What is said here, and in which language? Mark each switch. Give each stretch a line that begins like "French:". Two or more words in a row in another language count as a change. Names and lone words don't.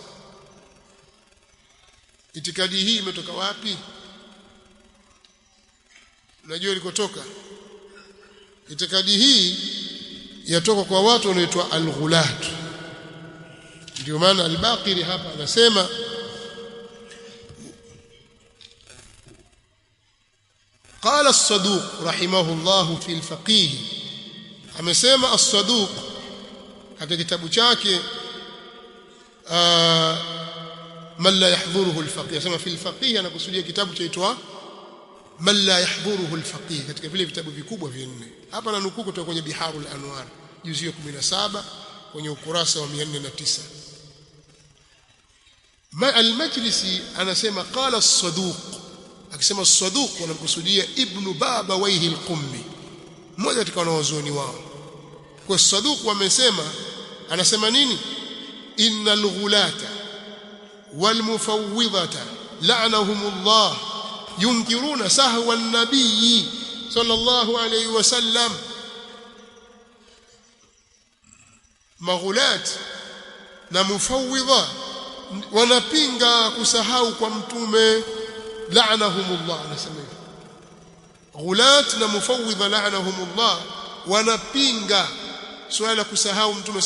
Swahili: Itikadi hii imetoka wapi? Unajua ilikotoka? Itikadi hii yatoka kwa watu wanaoitwa al-ghulat. Ndio maana al-Baqiri hapa anasema
Arabic: قال الصدوق رحمه الله في الفقيه,
Swahili: amesema as-Saduq katika kitabu chake man la yahdhuruhu al-faqih, asema
Arabic: في الفقيه
Swahili: anakusudia kitabu chaitwa man la yahdhuruhu al-faqih, katika vile vitabu vikubwa vinne. Hapa na nukuu kutoka kwenye Biharul Anwar juzu ya 17 kwenye ukurasa wa 409. Al-Majlisi anasema
Arabic: قال الصدوق,
Swahili: akisema as-Saduq wanamkusudia Ibn Babawayhi al-Qummi, mmoja katika wanawazuoni wao. Kwa Saduq wamesema, anasema nini?
Arabic: إن الغلاة والمفوضة لعنهم الله ينكرون سهو النبي صلى الله عليه وسلم.
Swahili: Maghulat na mufawwidha wanapinga kusahau kwa mtume, la'anahumullah. Anasema hivi, ghulat na mufawwidha la'anahumullah wanapinga swala la kusahau mtume.